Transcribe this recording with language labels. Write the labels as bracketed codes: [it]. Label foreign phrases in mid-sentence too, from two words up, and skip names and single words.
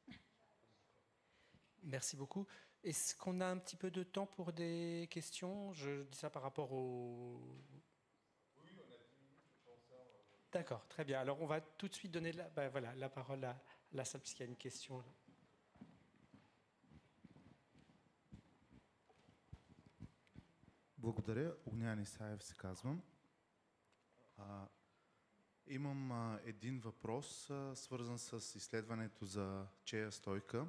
[fr] Merci beaucoup. Est-ce qu'on a un petit peu de temps pour des questions? Je dis ça par rapport au... Oui, on a 10 minutes, je pense. D'accord, très bien. Alors on va tout de suite donner la parole à la salle, puisqu'il y a une question. Là. [bg] Благодаря. Огнян Исаев се казвам. Имам един въпрос, свързан с изследването за Чея Стойка.